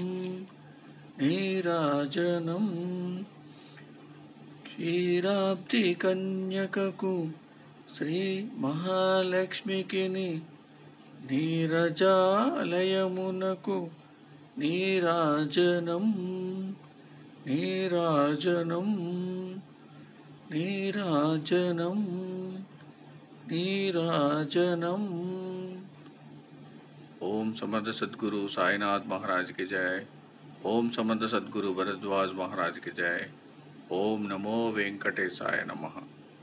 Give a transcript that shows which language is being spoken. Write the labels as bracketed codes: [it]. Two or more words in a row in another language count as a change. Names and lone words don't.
[te] నీరాజనం క్షీరాబ్ది కన్యకకు శ్రీ మహాలక్ష్మికిని నీరజాలయమునకు నీరాజనం నీరాజనం నీరాజనం [hi] నీరాజనం ओम समर्थ सद्गुरु साईनाथ महाराज की जय। ओम समर्थ सद्गुरु भरद्वाज महाराज की जय। [sa] ओम नमो वेंकटेशाय नमः।